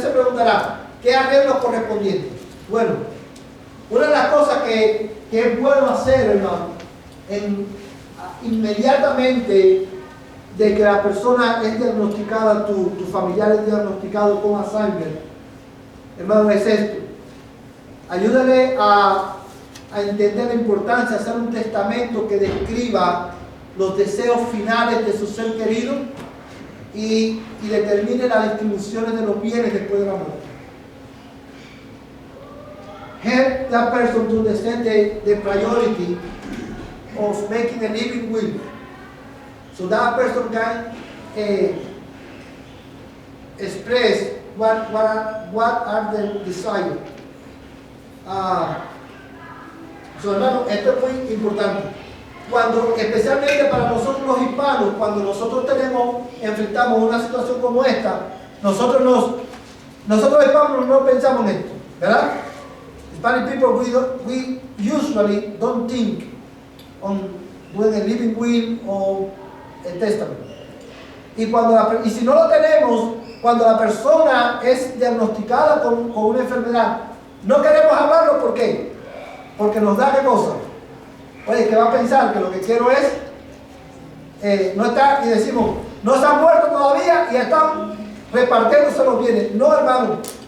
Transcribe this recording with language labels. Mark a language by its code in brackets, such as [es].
[es] Usted se preguntará, ¿qué arreglos correspondientes? Bueno, una de las cosas que es bueno hacer, hermano, inmediatamente de que la persona es diagnosticada, tu familiar es diagnosticado con Alzheimer, hermano, es esto. Ayúdale a entender la importancia de hacer un testamento que describa los deseos finales de su ser querido y determine las distribuciones de los bienes después de la muerte. [en] Help that person to understand the priority of making a living will, so that person can express what are the desires. [es] Hermano, esto es muy importante. Especialmente para nosotros los hispanos, cuando nosotros enfrentamos una situación como esta, nosotros los hispanos no pensamos en esto, ¿verdad? [en] Spanish people, we usually don't think on doing a living will or a testament. [es] Y si no lo tenemos, cuando la persona es diagnosticada con una enfermedad, no queremos hablarlo. ¿Por qué? Porque nos da qué cosa. Oye, que va a pensar que lo que quiero es no estar, y decimos, no se han muerto todavía y están repartiéndose los bienes. No, hermano.